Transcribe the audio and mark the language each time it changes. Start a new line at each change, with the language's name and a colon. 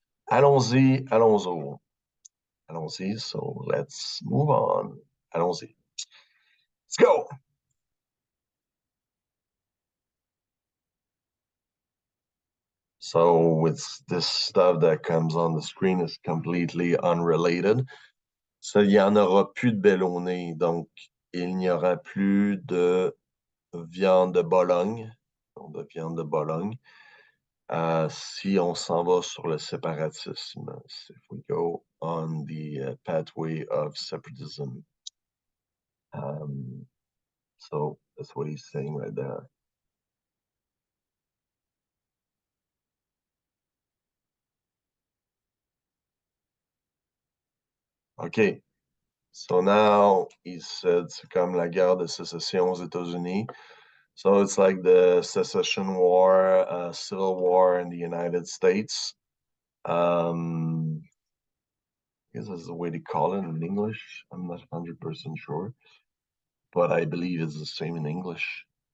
French: Allons-y, allons-y. Allons-y,
English: so let's move on.
French: Allons-y.
English: Let's go. So it's this stuff that comes on the screen is completely unrelated.
French: So, il n'y en aura plus de bellonné, donc il n'y aura plus de viande de Bologne, donc de viande de Bologne. Si on s'en va sur le séparatisme,
English: if we go on the pathway of separatism. So that's what he's saying right there. Okay, so now he said
French: c'est comme la guerre de sécession aux États-Unis.
English: So it's like the secession war, civil war in the United States. I guess that's the way they call it in English. I'm not 100% sure, but I believe it's the same in English.